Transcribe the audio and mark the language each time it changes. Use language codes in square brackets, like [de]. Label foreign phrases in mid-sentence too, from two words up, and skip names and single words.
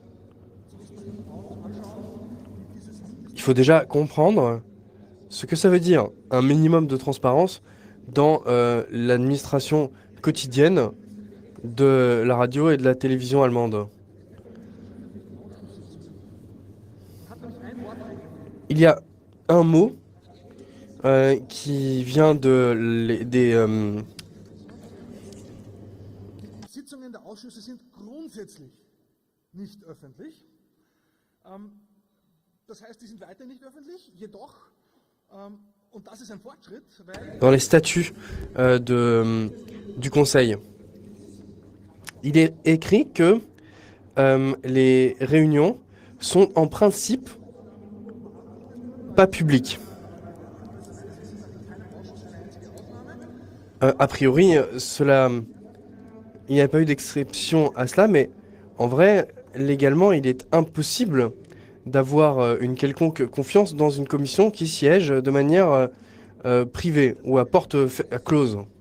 [fr] Il faut déjà comprendre ce que ça veut dire, un minimum de transparence dans l'administration quotidienne de la radio et de la télévision allemande. Il y a un mot qui vient des [de] Sitzungen der Ausschüsse sind grundsätzlich nicht öffentlich. Das heißt, die sind weiter nicht öffentlich, jedoch, und das ist ein Fortschritt, weil [fr] dans les statuts du Conseil. Il est écrit que les réunions sont en principe pas publiques. A priori, il n'y a pas eu d'exception à cela, mais en vrai, légalement, il est impossible d'avoir une quelconque confiance dans une commission qui siège de manière privée ou à porte close.